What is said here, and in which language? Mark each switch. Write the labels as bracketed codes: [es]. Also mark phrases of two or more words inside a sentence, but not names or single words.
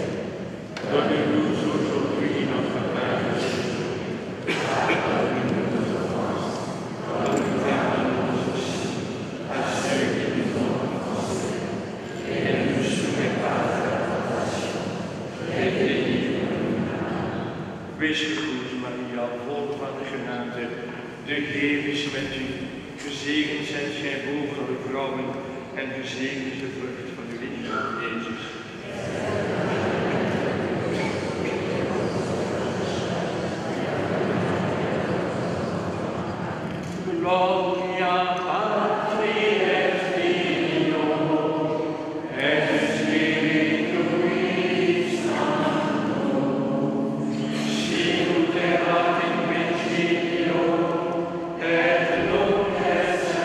[fr] Donne-nous aujourd'hui notre pain de ce jour. Pardonne-nous nos offenses, comme nous pardonnons aussi à ceux qui nous ont offensés. Et ne nous soumets pas à la tentation, mais délivre-nous du mal. [nl] Wees gegroet, Maria, vol van de genade. De Heer is met u. Gezegend zijt gij boven de vrouwen en gezegend is de vrucht van uw lichaam, Jezus. [la] Gloria Patri et Filio et Spiritui Sancto, sicut erat in principio et nunc et